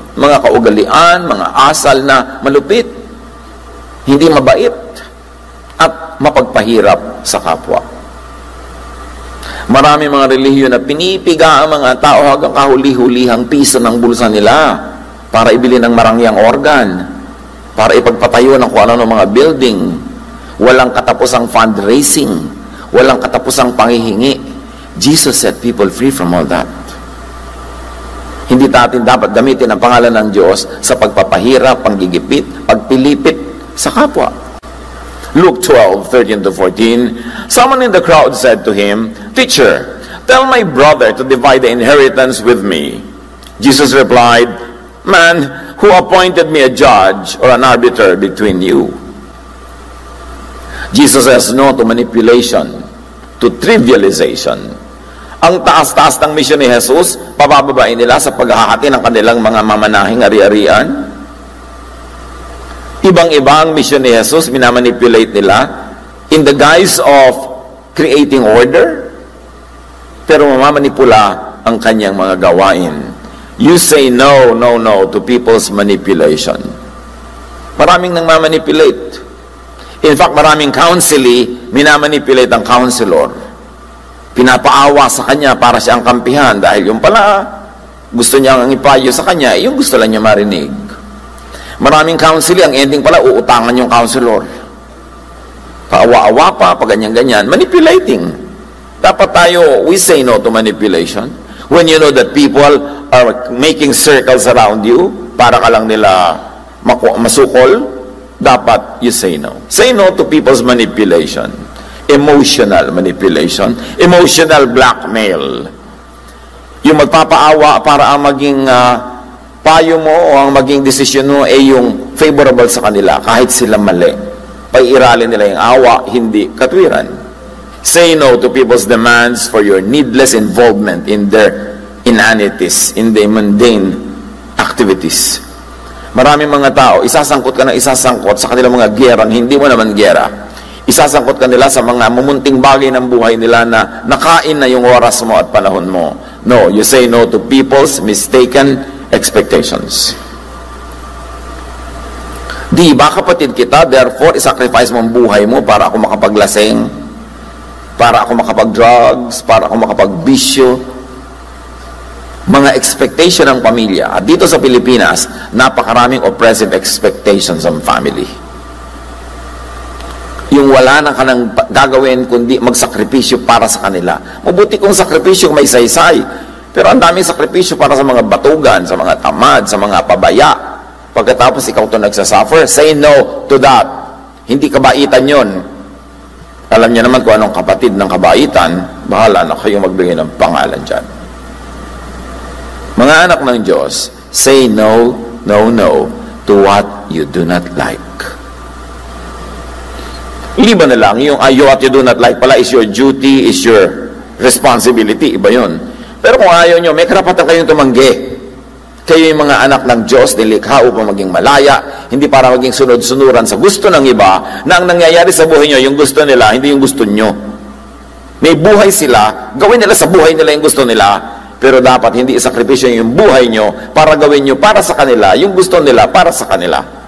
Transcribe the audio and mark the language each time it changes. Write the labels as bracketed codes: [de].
[tl] Mga kaugalian, mga asal na malupit, hindi mabait, at mapagpahirap sa kapwa. Marami mga relihiyon na pinipiga ang mga tao hanggang kahuli-hulihang piso ng bulsa nila para ibili ng marangyang organ, para ipagpatayo ng kung ano ng mga building. Walang katapusang fundraising, walang katapusang panghihingi. [en] Jesus set people free from all that. [tl] Hindi natin dapat gamitin ang pangalan ng Diyos sa pagpapahirap, panggigipit, pagpilipit sa kapwa. [en] Luke 12:13-14, someone in the crowd said to him, Teacher, tell my brother to divide the inheritance with me. Jesus replied, Man, who appointed me a judge or an arbiter between you? Jesus says no to manipulation, to trivialization. [tl] Ang taas-taas ng misyon ni Jesus, pabababain nila sa paghahati ng kanilang mga mamanahing ari-arian. Ibang-iba ang misyon ni Jesus, minamanipulate nila [en] in the guise of creating order, [tl] pero mamamanipula ang kanyang mga gawain. [en] You say no, no, no to people's manipulation. [tl] Maraming nang mamanipulate. [en] In fact, [tl] maraming counselee, minamanipulate ang counselor. Pinapaawa sa kanya para siyang kampihan dahil yung pala gusto niya ang ipayo sa kanya, yung gusto lang niya marinig. Maraming counselee, ang ending pala, uutangan yung counselor. Paawa-awa pa, pag ganyan-ganyan. Manipulating. Dapat tayo, [en] we say no to manipulation. When you know that people are making circles around you, [tl] para ka lang nila masukol, dapat [en] you say no. Say no to people's manipulation. Emotional manipulation. Emotional blackmail. [tl] Yung magpapaawa para ang maging payo mo o ang maging desisyon mo ay yung favorable sa kanila kahit sila mali. Paiiralin nila yung awa, hindi katwiran. [en] Say no to people's demands for your needless involvement in their inanities, in the mundane activities. [tl] Maraming mga tao, isasangkot ka na isasangkot sa kanilang mga gerang, hindi mo naman gera. Isasangkot ka nila sa mga mumunting bagay ng buhay nila na nakain na yung oras mo at panahon mo. [en] No, you say no to people's mistaken expectations. [tl] Di ba kapatid kita, therefore, isacrifice mo ang buhay mo para ako makapaglaseng, para ako makapag-drugs, para ako makapagbisyo. Mga expectation ng pamilya. At dito sa Pilipinas, napakaraming [en] oppressive expectations [tl] ng family. Yung wala na ka nang gagawin kundi magsakripisyo para sa kanila. Mabuti kung sakripisyo may saysay. Pero ang daming sakripisyo para sa mga batugan, sa mga tamad, sa mga pabaya. Pagkatapos ikaw ito nagsasuffer, [en] say no to that. [tl] Hindi kabaitan yon. Alam niya naman kung anong kapatid ng kabaitan, bahala na kayong magbigay ng pangalan dyan. Mga anak ng Diyos, [en] say no, no, no to what you do not like. [tl] Iba na lang, yung [en] what you do not like [tl] pala [en] is your duty, is your responsibility, [tl] iba yun. Pero kung ayaw nyo, may karapatan kayong tumanggi. Kayo yung mga anak ng Diyos, nilikha upang maging malaya, hindi para maging sunod-sunuran sa gusto ng iba, na ang nangyayari sa buhay nyo, yung gusto nila, hindi yung gusto nyo. May buhay sila, gawin nila sa buhay nila yung gusto nila, pero dapat hindi isakripisyo yung buhay nyo para gawin nyo para sa kanila, yung gusto nila para sa kanila.